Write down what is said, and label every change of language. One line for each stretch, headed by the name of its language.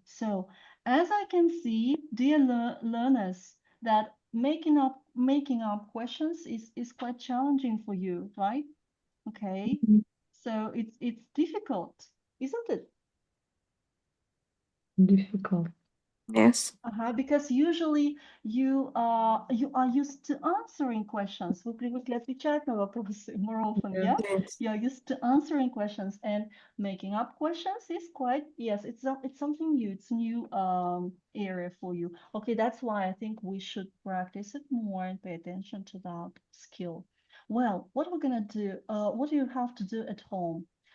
English: So, as I can see, dear learners, that making up questions is quite challenging for you, right? Okay, so it's difficult, isn't it? Difficult. Yes. Because usually you are used to answering questions.
Russian: Вы привыкли отвечать на вопросы
English: more often, yeah? Yes. You're used to answering questions, and making up questions is quite, yes, it's something new. It's new area for you. Okay, that's why I think we should practice it more and pay attention to that skill. Well, what we're gonna do, what do you have to do at home?